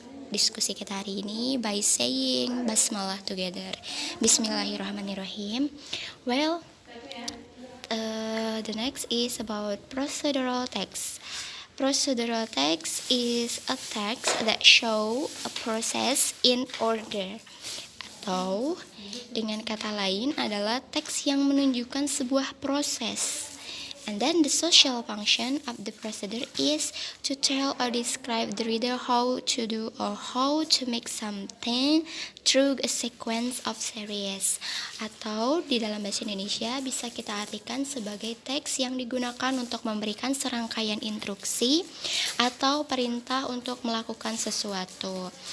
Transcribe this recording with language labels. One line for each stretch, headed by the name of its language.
Indonesian: Diskusi kita hari ini
English: by saying basmalah together.
Arabic: Bismillahirrahmanirrahim.
English: Well, the next is about procedural text. Procedural text is a text that show a process in order.
Indonesian: Atau dengan kata lain adalah teks yang menunjukkan sebuah proses.
English: And then the social function of the procedure is to tell or describe the reader how to do or how to make something through a sequence of series.
Indonesian: Atau di dalam bahasa Indonesia bisa kita artikan sebagai teks yang digunakan untuk memberikan serangkaian instruksi atau perintah untuk melakukan sesuatu.